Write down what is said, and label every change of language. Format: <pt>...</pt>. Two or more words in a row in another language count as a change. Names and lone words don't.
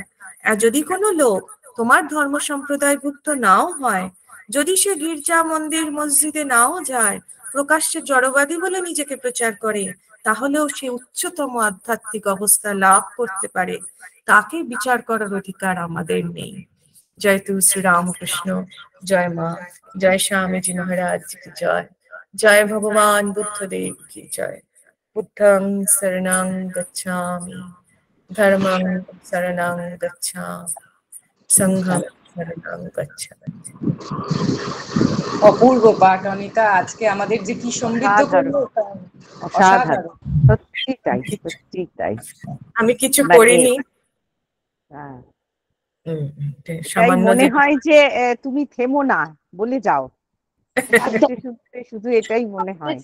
<bn>আর যদি কোনো লোক তোমার ধর্ম সম্প্রদায়ভুক্ত নাও হয়, যদি সে গির্জা মন্দির মসজিদে নাও যায়, প্রকাশ্যে জড়বাদী বলে নিজেকে প্রচার করে, তাহলেও সে উচ্চতম আধ্যাত্মিক অবস্থা লাভ করতে পারে। তাকে বিচার করার অধিকার আমাদের নেই। জয় শ্রী রামকৃষ্ণ, জয় মা, জয় স্বামীজি মহারাজ কি জয়, জয় ভগবান বুদ্ধদেব কি জয়।</bn> <pi>বুদ্ধং শরণং গচ্ছামি, ধর্মং শরণং গচ্ছামি, সংঘং শরণং গচ্ছামি।</pi> <bn>অপূর্ব পাঠ অনিতা, আজকে আমাদের যে কি সমৃদ্ধ করলো, অসাধারণ, সত্যি তাই, সত্যি তাই। আমি কিছু মানে, করিনি, হ্যাঁ, তাই সামান্য মনে হয় যে তুমি থেমো না, বলে যাও। শুনতে শুনতে শুধু এটাই মনে হয়।</bn>